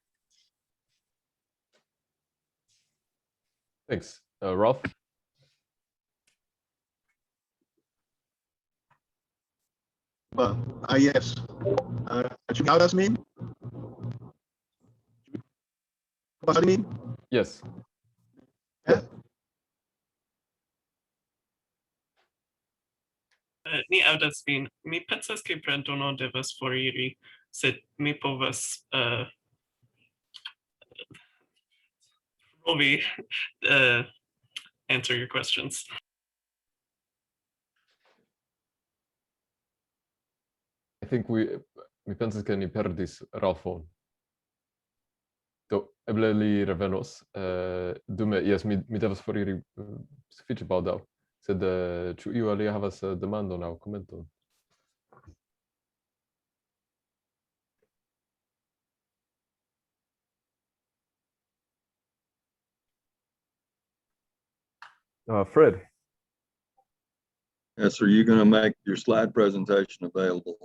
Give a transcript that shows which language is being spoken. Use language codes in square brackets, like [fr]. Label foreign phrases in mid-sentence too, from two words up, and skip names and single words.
[en] Thanks. Ralph? Yes. What does mean? What do you mean? Yes. Yeah. [eo] Ni aŭdas vin. Mi pensas ke Brandono devas foriri, sed mi povas provi [en] answer your questions. I think [eo] mi pensas ke ni perdis Ralfon. Do eble li revenos. Dume, yes, mi devas foriri sufiĉe baldaŭ. Sed ĉu iu alia havas demandon aŭ komenton? Fred? [en] Yes, are you going to make your slide presentation available?